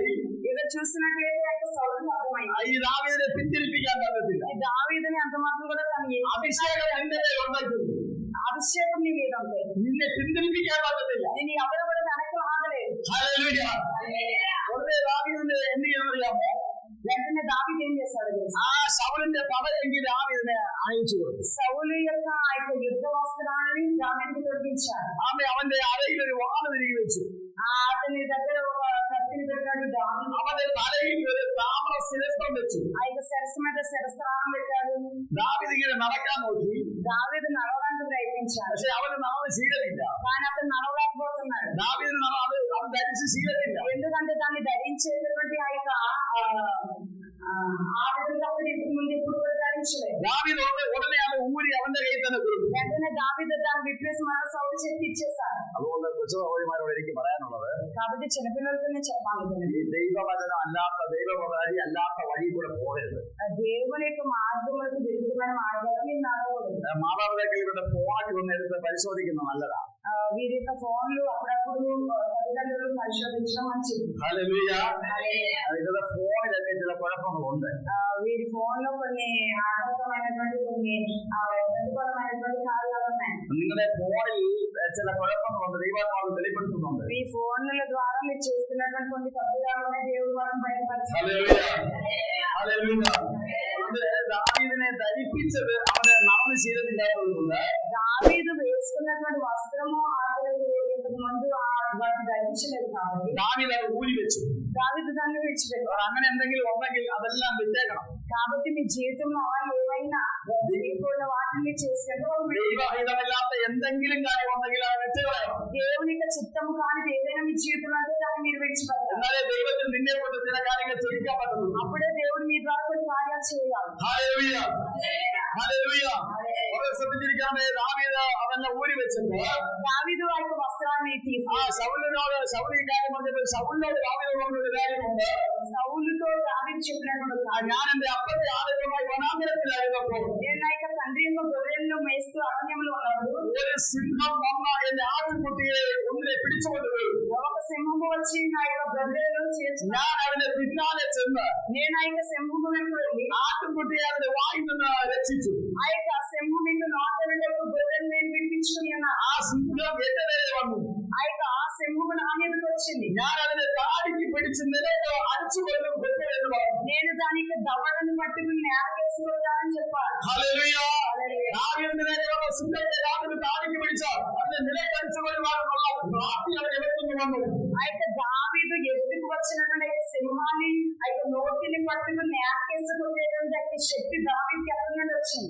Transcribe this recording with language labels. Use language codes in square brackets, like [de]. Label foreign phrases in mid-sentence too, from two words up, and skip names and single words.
[te] ఇక్కడ చూసినట్లయితే అయితే సౌలుకు అర్థమైంది, [ml] ഈ ദാവീദിനെ പിന്തിരിപ്പിക്കാൻ പറ്റത്തില്ല. [te] ఈ దావీదుని అంత మాత్రం కూడా తను [ml] അഭിഷേകം എന്റെ മേൽ ഉണ്ടായിരുന്നു, [te] అభిషేకం నీ మీద ఉంది, [ml] നിന്നെ പിന്തിരിപ്പിക്കാൻ പറ്റത്തില്ല. [te] నేను ఎవరు కూడా వెనక్కి ఆగలేదు. [ml] ഹല്ലേലൂയ. ഒന്നേ ദാവീദിനെ എന്ത് ചെയ്യാനറിയാമോ? [te] వెంటనే దావీదు ఏం చేశాడు? [ml] ആ ശൗലിന്റെ പടയെങ്കിൽ ദാവീദിനെ അയച്ചു കൊടുത്തു. [te] సౌలు యొక్క ఆ యొక్క యుద్ధ వస్త్రాన్ని దావీదుకు తొలగించాడు. [ml] ആമേ അവന്റെ അരയിൽ ഒരു വാള് തിരികെ വെച്ചു. [te] అతని దగ్గర ఒక కత్తిని పెట్టాడు. దావీదు [ml] അവന്റെ തലയിൽ ഒരു താമ്ര ശിരസ്ത്രം വെച്ചു. [te] ఆ యొక్క శిరస్సు మీద శిరస్త్రాన్ని పెట్టాడు. [ml] ദാവീദ് ഇങ്ങനെ നടക്കാൻ നോക്കി, [te] దావీదు నడవడానికి ప్రయత్నించాడు, [ml] പക്ഷെ അവന് നടന്ന് ശീലമില്ല. [te] కానీ అతను నడవలేకపోతున్నాడు. [ml] ദാവീദ് അവൻ ധരിച്ച് ശീലമില്ല. [te] ఎందుకంటే దాన్ని ధరించేటటువంటి ఆ యొక్క ఆ విధంగా అప్పుడు ఇంతకు ముందు ఎప్పుడు కూడా ధరించలేదు. [ml] ദാവീദ് ഉടനെ അത് ഊരി അവന്റെ കയ്യിൽ തന്നെ കൊടുത്തു. [te] వెంటనే దావీదు దాన్ని విప్పేసి మన సౌలు చేతికి ఇచ్చేశాడు. [ml] അതുകൊണ്ട് കൊച്ചുസഹോദരിമാരോട് എനിക്ക് പറയാനുള്ളത്, [te] కాబట్టి చిన్నపిల్లలతో నేను చెప్పాలి, [ml] ഈ ദൈവവചനം അല്ലാത്ത ദൈവവചന അല്ലാത്ത വഴി കൂടെ പോകരുത്. [te] దేవుని యొక్క మార్గములకు విరుద్ధమైన మార్గాలు మీరు నడవకూడదు. [ml] മാതാപിതാക്കൾ ഇവരുടെ ഫോണിൽ ഒന്ന് എടുത്ത് പരിശോധിക്കുന്നത് നല്ലതാണ്. [te] వీరి యొక్క ఫోన్లు అప్పుడప్పుడు తల్లిదండ్రులు పరిశోధించడం మంచిది. [ml] ഹല്ലേലൂയ. ഇവരുടെ ഫോണിലൊക്കെ ചില കുഴപ്പങ്ങളുണ്ട്. [te] వీరి ఫోన్ లో కొన్ని ఆటంకమైనటువంటి కొన్ని ప్రతికూలమైనటువంటి కార్యాలు ఉన్నాయి. [ml] നിങ്ങളുടെ ഫോണിൽ ചില കുഴപ്പങ്ങളുണ്ട്, ദൈവാത്മാവ് വെളിപ്പെടുത്തുന്നുണ്ട്. [te] ఈ ఫోన్ల ద్వారా మీరు చేస్తున్నటువంటి కొన్ని తప్పులు ఉన్నాయి, దేవుడు వాళ్ళని బయటపరుస్తాడు. [ml] ഹല്ലേലൂയ, ഹല്ലേലൂയ. ദാവീദിനെ ധരിപ്പിച്ചത് അവന് നടന്ന് ശീലമില്ലാത്തതുകൊണ്ട് [te] దావీదు వేసుకున్నటువంటి వస్త్రము ఇంతకు ముందు వాటిని ధరించలేదు కాబట్టి [ml] ദാവീദ് അത് ഊരി വെച്ചു. [te] దావీదు దాన్ని విడిచిపెట్టాడు. [ml] അങ്ങനെ എന്തെങ്കിലും ഉണ്ടെങ്കിൽ അതെല്ലാം വിട്ടേക്കണം. [te] కాబట్టి మీ జీవితంలో ఏవైనా దేవుళ్ళ వాటిని చేసేందుకు [ml] ദൈവഹിതമില്ലാത്ത എന്തെങ്കിലും കാര്യം ഉണ്ടെങ്കിൽ അത് വെച്ചുകളയാം. [te] దేవుని యొక్క చిత్తము కానిది ఏదైనా మీ జీవితంలో అంటే దాన్ని మీరు విడిచిపెట్టాలి. [ml] എന്നാലേ ദൈവത്തിന് നിന്നെ കൊണ്ട് ചില കാര്യങ്ങൾ ചെയ്യിക്കാൻ പറ്റുള്ളൂ. [te] అప్పుడే దేవుడు మీ ద్వారా కొన్ని కార్యాలు చేయాలి. [ml] ഹല്ലേലൂയ, ഹല്ലേലൂയ. വളരെ ശ്രദ്ധിച്ചിരിക്കാമേ. ദാവീദ് അവനെ ഊരി വെച്ചിട്ട് [te] దావీదు ఆ యొక్క వస్త్రాన్ని తీసి [ml] ശൗൽ ഈ കാര്യം പറഞ്ഞപ്പോൾ ശൗലിനോട് ദാവീദ് കാര്യമുണ്ട്. [te] సౌలుతో దావీదు చెప్పినప్పుడు [ml] ഞാൻ എന്റെ അപ്പന്റെ ആളുകളുമായി വനാന്തരത്തിലായിരുന്നപ്പോൾ [te] నేను నా యొక్క తండ్రి యొక్క గొర్రెలను మేస్తూ అరణ్యంలో ఉన్నప్పుడు [ml] ഒരു സിംഹം വന്ന എന്റെ ആട്ടിൻകുട്ടിയെ ഒന്നിനെ പിടിച്ചുകൊണ്ടുപോയി. [te] ఒక సింహము వచ్చి నా యొక్క గొర్రెలను చేర్చుకుని [ml] ഞാൻ അവന്റെ പിന്നാലെ ചെന്ന് [te] నేను ఆ యొక్క సింహము వెంట వెళ్ళి [ml] ആട്ടിൻകുട്ടിയെ അവന്റെ വായിൽ നിന്ന് രക്ഷിച്ചു. [te] ఆ యొక్క సింహం యొక్క నోట నుండి ఒక గొర్రెను నేను విడిపించుకుని ఉన్నాను. [ml] ആ സിംഹം എന്റെ നേരെ വന്നു. [te] ఆ సింహము నా మీదకి వచ్చింది. [ml] ഞാൻ അതിനെ താടിക്ക് പിടിച്ച് നിലത്ത് അടിച്ചുകൊണ്ടും എന്ന് പറഞ്ഞു. [te] నేను దాని యొక్క దవడను పట్టుకుని నేలకేసుకుంటానని చెప్పాను. [ml] ഹല്ലേലൂയ. ദാവീദിന്റെ നേരെ വന്ന സിംഹത്തെ ദാവീദ് താടിക്ക് പിടിച്ചാൽ അതിനെ നിലത്തടിച്ചുകൊള്ളുവാനുള്ള പ്രാപ്തി അവൻ എവിടുന്ന് വന്നു. [te] ఆ యొక్క దావీదు ఎత్తుకు వచ్చినటువంటి సింహాన్ని ఆ యొక్క నోటిని పట్టుకుని నేలకేసుకునేటువంటి శక్తి దావీదుకి ఎక్కడి నుండి వచ్చింది?